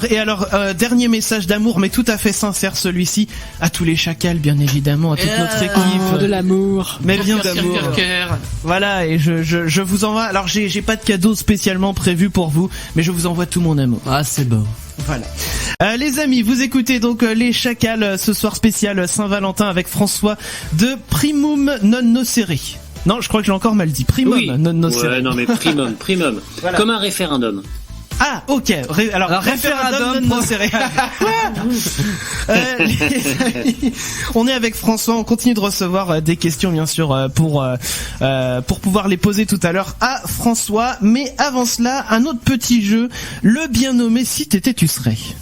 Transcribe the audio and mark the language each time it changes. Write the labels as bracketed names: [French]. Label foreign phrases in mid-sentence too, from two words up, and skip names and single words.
[French] Et alors dernier message d'amour mais tout à fait sincère celui-ci à tous les chacals bien évidemment, à toute notre équipe. De l'amour. Mais bien d'amour. Voilà, et je vous envoie, alors j'ai pas de cadeau spécialement prévu pour vous, mais je vous envoie tout mon amour. Ah c'est beau. Voilà. Les amis, vous écoutez donc les chacals ce soir spécial Saint-Valentin avec François de Primum non nocere. Non, je crois que j'ai encore mal dit. Primum non nocere. Ouais, non mais primum. Voilà. Comme un référendum. Ah, ok. Alors, référendum non céréales. Les amis, on est avec François, on continue de recevoir des questions bien sûr pour pouvoir les poser tout à l'heure à François, mais avant cela, un autre petit jeu, le bien nommé Si t'étais tu serais.